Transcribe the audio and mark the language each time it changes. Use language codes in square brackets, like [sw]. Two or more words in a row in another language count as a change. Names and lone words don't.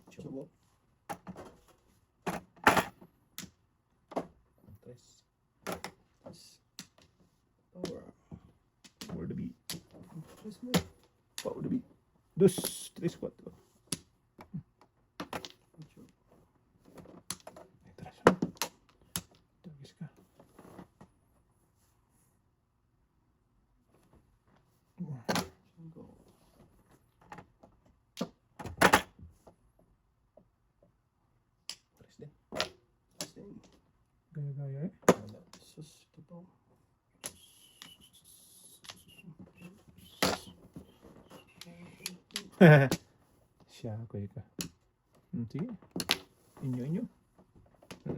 [tl] Subo. Tres. Power. [en] For the beat. [tl] Tres mo. [en] For the beat. [tl] Dos, tres, cuatro. Atras. Tagis ka. Cinco. Tres din. Sixteen. Gaya-gaya eh. Wala. Sus. Ito po. Siya, kuya ka. Sige. Inyo. Wala.